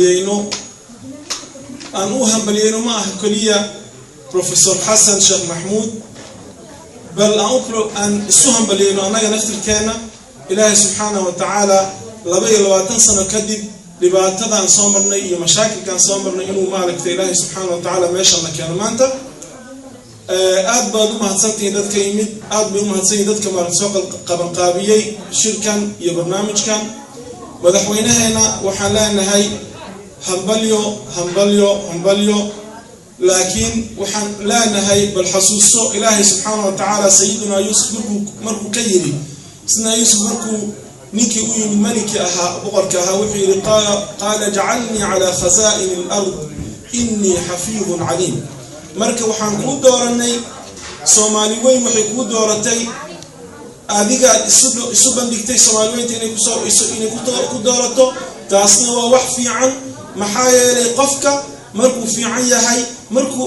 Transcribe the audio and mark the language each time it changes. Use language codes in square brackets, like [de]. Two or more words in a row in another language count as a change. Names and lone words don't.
[so] hambalyeeyno ma aha kaliya Professor Hassan Sheikh Mahmoud bal aan isu hambalyeeyno anaga naftirkeena Ilaahay [ar] سبحانه وتعالى [so] 22 sano kadib dhibaatadan soo marnay iyo mashaakilkan soo marnay inuu maaligtay Ilaahay [ar] سبحانه وتعالى [so] meeshan la keeno maanta aad baad u mahadsantihiin dadka yimid aad bay u mahadsanyihiin dadka soo qabanqaabiyay shirkan iyo barnaamijkan madaxweynaheena waxaan leenahay hambalyo laakiin waxaan leenahay bal xasuuso Ilaahay [ar] سبحانه وتعالى [so] sayyidina Yusuf markuu ka yiri isna Yusuf markuu ninkii u yimid maliki ahaa boqorka ahaa wuxuu yiri [ar] قال اجعلني على خزائن الأرض إني حفيظ عليم [so] marka waxaan ku dooranay Soomaali weyn waxay ku dooratay adiga isu bandhigtay Soomaali weyn inay ku doorato taasna waa wax fiican maxaa yeelay qofka markuu fiican yahay markuu